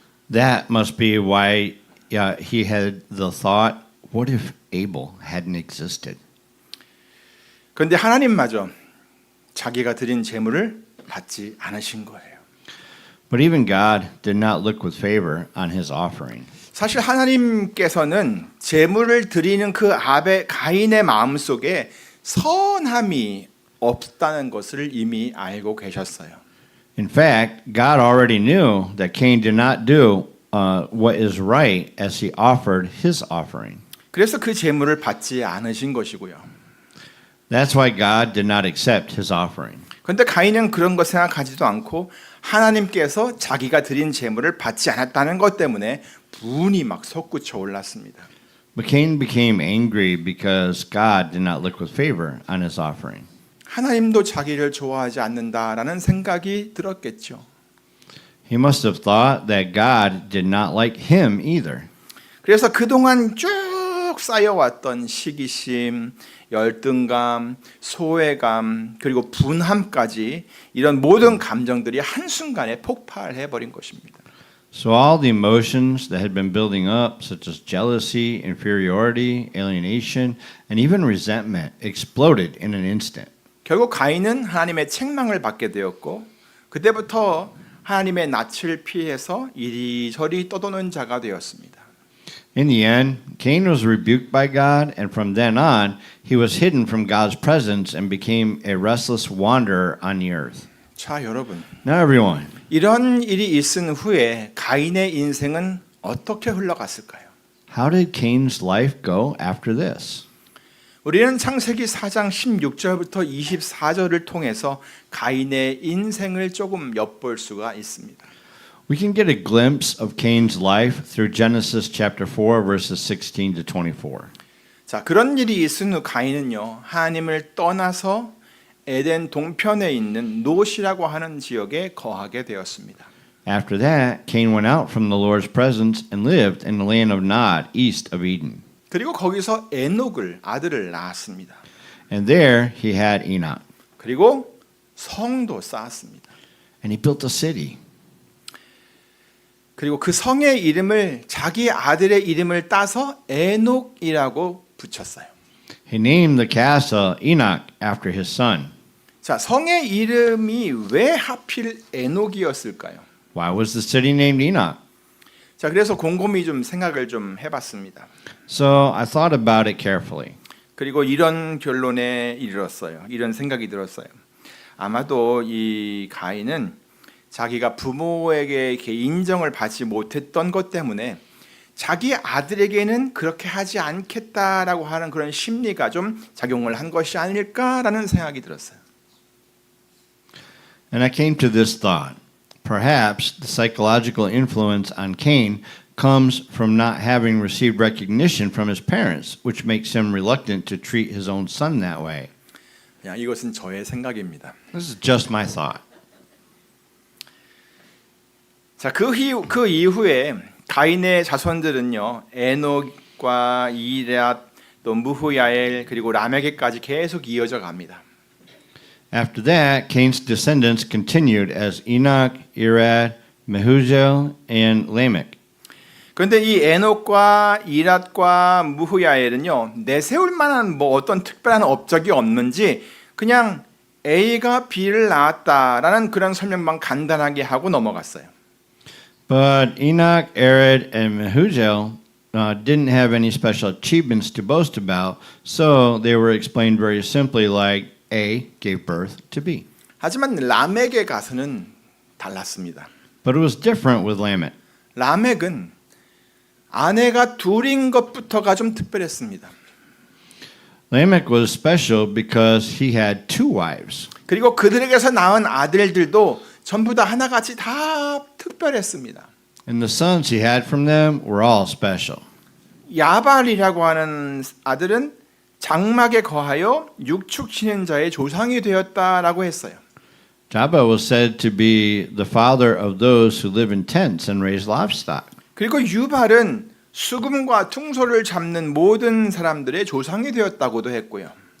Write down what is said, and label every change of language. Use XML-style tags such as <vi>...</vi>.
<en>That must be why he had the thought, what if Abel hadn't existed?</en> <ko>그런데 하나님마저 자기가 드린 제물을 받지 않으신 거예요.</ko> <en>But even God did not look with favor on his offering.</en> <ko>사실 하나님께서는 제물을 드리는 그 가인의 마음속에 선함이 없다는 것을 이미 알고 계셨어요.</ko> <en>In fact, God already knew that Cain did not do what is right as he offered his offering.</en> <ko>그래서 그 제물을 받지 않으신 것이고요.</ko> <en>That's why God did not accept his offering.</en> <ko>그런데 가인은 그런 거 생각하지도 않고 하나님께서 자기가 드린 제물을 받지 않았다는 것 때문에 분이 막 솟구쳐 올랐습니다.</ko> <en>But Cain became angry because God did not look with favor on his offering.</en> <ko>하나님도 자기를 좋아하지 않는다라는 생각이 들었겠죠.</ko> <en>He must have thought that God did not like him either.</en> <ko>그래서 그동안 쭉 쌓여왔던 시기심, 열등감, 소외감, 그리고 분함까지 이런 모든 감정들이 한순간에 폭발해 버린 것입니다.</ko> <en>So all the emotions that had been building up, such as jealousy, inferiority, alienation, and even resentment, exploded in an instant.</en> <ko>결국 가인은 하나님의 책망을 받게 되었고 그때부터 하나님의 낯을 피해서 이리저리 떠도는 자가 되었습니다.</ko> <en>In the end, Cain was rebuked by God, and from then on, he was hidden from God's presence and became a restless wanderer on the earth.</en> <ko>자, 여러분.</ko> <en>Now, everyone,</en> <ko>이런 일이 있은 후에 가인의 인생은 어떻게 흘러갔을까요?</ko> <en>how did Cain's life go after this?</en> <ko>우리는 창세기 4장 16절부터 24절을 통해서 가인의 인생을 조금 엿볼 수가 있습니다.</ko> <en>We can get a glimpse of Cain's life through Genesis chapter 4, verses 16 to 24.</en> <ko>자, 그런 일이 있은 후 가인은요, 하나님을 떠나서 에덴 동편에 있는 롯이라고 하는 지역에 거하게 되었습니다.</ko> <en>After that, Cain went out from the Lord's presence and lived in the land of Nod, east of Eden.</en> <ko>그리고 거기서 에녹을 아들을 낳았습니다.</ko> <en>And there he had Enoch.</en> <ko>그리고 성도 쌓았습니다.</ko> <en>And he built a city.</en> <ko>그리고 그 성의 이름을 자기 아들의 이름을 따서 에녹이라고 붙였어요.</ko> <en>He named the castle Enoch after his son.</en> <ko>자, 성의 이름이 왜 하필 에녹이었을까요?</ko> <en>Why was the city named Enoch?</en> <ko>자, 그래서 곰곰이 좀 생각을 좀 해봤습니다.</ko> <en>So I thought about it carefully.</en> <ko>그리고 이런 결론에 이르렀어요. 이런 생각이 들었어요. 아마도 이 가인은 자기가 부모에게 이렇게 인정을 받지 못했던 것 때문에 자기 아들에게는 그렇게 하지 않겠다라고 하는 그런 심리가 좀 작용을 한 것이 아닐까라는 생각이 들었어요.</ko> <en>And I came to this thought. Perhaps the psychological influence on Cain comes from not having received recognition from his parents, which makes him reluctant to treat his own son that way.</en> <ko>야, 이것은 저의 생각입니다.</ko> <en>This is just my thought.</en> <ko>자, 그 이후에 가인의 자손들은요, 에녹과 이랏, 또 무후야엘 그리고 라멕에까지 계속 이어져 갑니다.</ko> <en>After that, Cain's descendants continued as Enoch, Irad, Mehujael, and Lamech.</en> <ko>그런데 이 에녹과 이랏과 무후야엘은요, 내세울 만한 뭐 어떤 특별한 업적이 없는지 그냥 A가 B를 낳았다라는 그런 설명만 간단하게 하고 넘어갔어요.</ko> <en>But Enoch, Irad, and Mehujael didn't have any special achievements to boast about, so they were explained very simply like A gave birth to B.</en> <ko>하지만 라멕에 가서는 달랐습니다.</ko> <en>But it was different with Lamech.</en> <ko>라멕은 아내가 둘인 것부터가 좀 특별했습니다.</ko> <en>Lamech was special because he had two wives.</en> <ko>그리고 그들에게서 낳은 아들들도 전부 다 하나같이 다 특별했습니다.</ko> <en>And the sons he had from them were all special.</en> <ko>야발이라고 하는 아들은 장막에 거하여 육축 치는 자의 조상이 되었다라고 했어요.</ko> <en>Jabal was said to be the father of those who live in tents and raise livestock.</en> <ko>그리고 유발은 수금과 퉁소를 잡는 모든 사람들의 조상이 되었다고도 했고요.</ko>